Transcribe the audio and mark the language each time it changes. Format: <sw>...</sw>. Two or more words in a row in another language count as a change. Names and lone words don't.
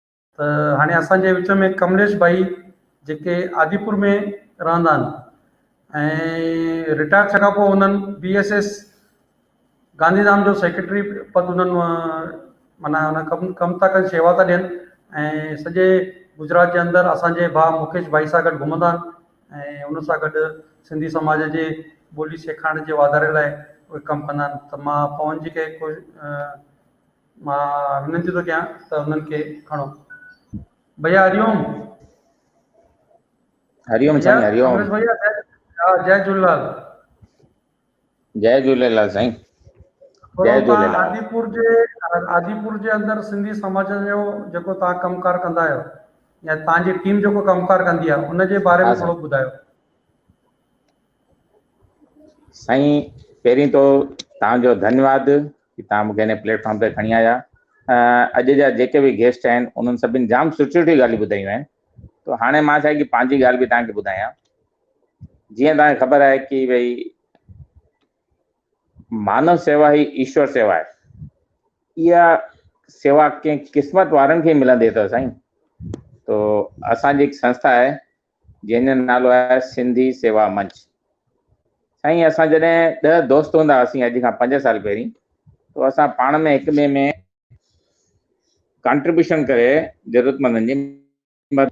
<sd>त हाणे असांजे विच में कमलेश भाई जेके आदिपुर में रहंदा आहिनि ऐं रिटायर थियण खां पोइ उन्हनि BSS गांधीधाम जो सेक्रेटरी पद उन्हनि माना हुन कमु था कनि, शेवा था ॾियनि ऐं सॼे गुजरात जे अंदरि असांजे भाउ मुकेश भाई सां गॾु घुमंदा आहिनि ऐं उन सां गॾु सिंधी समाज जे ॿोली सेखारण जे वाधारे लाइ उहे कमु कंदा आहिनि। त मां पवन जी खे मां विनती थो कयां त उन्हनि खे खणो। भैया हरिओम। हरिओम भैया साईं, हरिओम। कमलेश भैया जय झूलेलाल। जय झूलेलाल साईं, थोरो जय तव्हां झूलेलाल। आदिपुर जे अंदरि सिंधी समाज जो जेको तव्हां कमकार कंदा आहियो या तव्हांजी टीम जेको कमकार कंदी आहे उन जे बारे में थोरो ॿुधायो साईं। पहिरीं तो तव्हांजो धन्यवाद कि तव्हां मूंखे हिन प्लेटफॉर्म ते खणी आया। अॼु जा जेके बि गेस्ट आहिनि उन्हनि सभिनी जाम सुठी सुठी ॻाल्हियूं ॿुधायूं आहिनि। तो हाणे मां छा कि पंहिंजी ॻाल्हि बि तव्हांखे ॿुधायां। जीअं तव्हांखे ख़बर आहे कि भई मानव सेवा ही ईश्वर सेवा आहे। इहा सेवा कंहिं क़िस्मत वारनि खे मिलंदी अथव साईं। तो असांजी हिकु संस्था आहे जंहिंजो नालो आहे सिंधी सेवा मंच। साईं असां जॾहिं 10 दोस्त हूंदा हुआसीं अॼु खां 5 साल पहिरीं, तो असां पाण में हिक ॿिए में कंट्रीब्यूशन करे ज़रूरतमंदनि जी मदद।</sd>